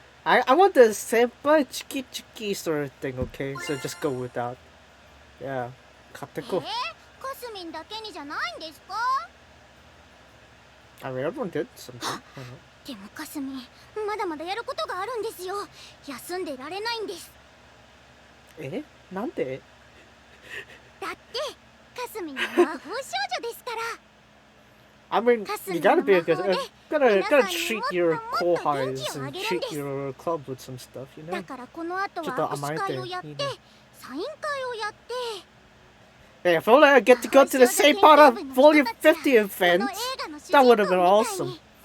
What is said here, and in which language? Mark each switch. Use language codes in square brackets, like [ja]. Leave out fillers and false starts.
[en] I want the senpai chiki chiki sort of thing, okay? So just go with that. Yeah. [ja] 買ってこう。かすみんだけにじゃないんですか？ [en] I mean, everyone did something. [ja] でもかすみん、まだまだやることがあるんですよ。休んでられないんです。え？なんで？だってかすみんは魔法少女ですから。 [en] I mean, you gotta be a good, gotta treat your kohais and treat your club with some stuff, you know? [ja] だからこの後は握手会をやって、サイン会をやって。 [en] Hey, if only I get to go to the St. Potter Volume 50 event, that would have been awesome.